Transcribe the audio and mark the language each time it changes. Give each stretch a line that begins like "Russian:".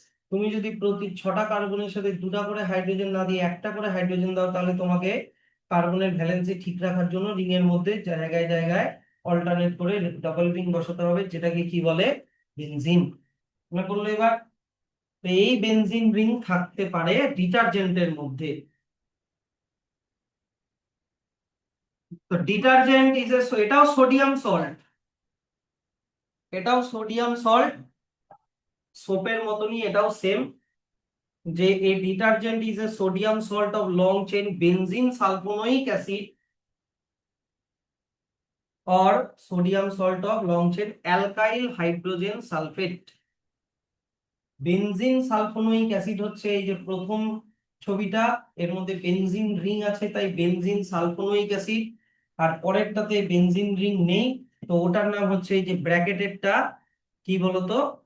Bangla: তুমি যদি প্রতি 6টা কার্বনের সাথে 2টা করে হাইড্রোজেন না দিয়ে একটা করে হাইড্রোজেন দাও, তাহলে তোমাকে কার্বনের ভ্যালেন্সি ঠিক রাখার জন্য রিং এর মধ্যে জায়গায় জায়গায় অল্টারনেট করে ডাবল রিং বসাতে হবে, যেটাকে কি বলে? বেনজিন। মনে পড়লো এবার? তো এই বেনজিন রিং থাকতে পারে ডিটারজেন্টের মধ্যে।
English: তো detergent is a,
Bangla: এটাও সোডিয়াম সল্ট, এটাও সোডিয়াম সল্ট, সোপের মতনই এটাও সেম, যে
English: a detergent is a sodium salt of long chain benzene sulfonic acid or sodium salt of long chain alkyl hydrogen sulfate।
Bangla: Benzene sulphonic acid হচ্ছে এই যে প্রথম ছবিটা, এর মধ্যে বেনজিন রিং আছে, তাই বেনজিন সালফোনিক অ্যাসিড। আর পরেরটাতে বেনজিন রিং নেই, তো ওটার নাম হচ্ছে এই যে ব্র্যাকেটেরটা, কি বলতো?